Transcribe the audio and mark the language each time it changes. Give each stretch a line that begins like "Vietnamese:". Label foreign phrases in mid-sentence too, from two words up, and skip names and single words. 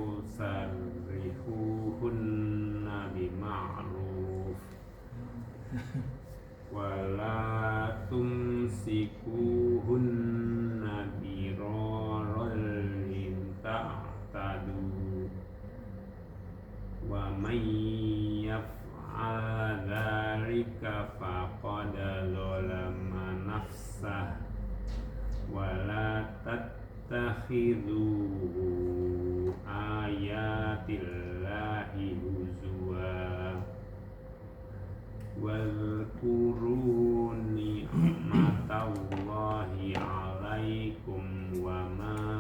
Arabic: سرحوهن بمعروف ولا تمسكوهن ضرارا تعتدوا ومن يفعل ذلك فقد ظلم نفسه ولا تتخذوا آيات الله هزوا واذكروا نعمت الله عليكم وما